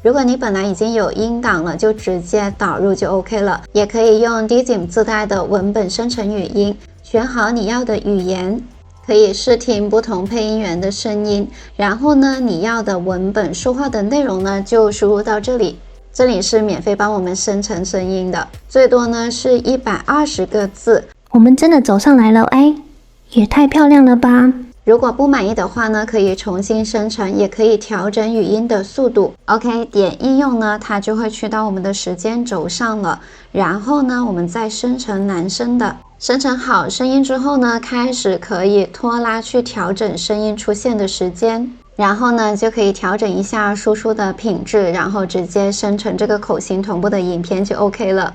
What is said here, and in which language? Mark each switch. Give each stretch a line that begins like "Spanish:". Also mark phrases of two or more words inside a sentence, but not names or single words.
Chinese: 如果你本來已經有音檔了，就直接導入就 OK 了。也可以用 Dizim 自帶的文本生成語音，選好你要的語言，可以試聽不同配音員的聲音，然後呢，你要的文本說話的內容呢，就輸入到這裡。這裡是免費幫我們生成聲音的，最多呢是120個字。我們真的走上來了，哎，也太漂亮了吧！如果不滿意的話呢，可以重新生成，也可以調整語音的速度。OK，點應用呢，它就會去到我們的時間軸上了。然後呢，我們再生成男生的。生成好聲音之後呢，開始可以拖拉去調整聲音出現的時間，然後呢就可以調整一下輸出的品質，然後直接生成這個口型同步的影片就 OK 了。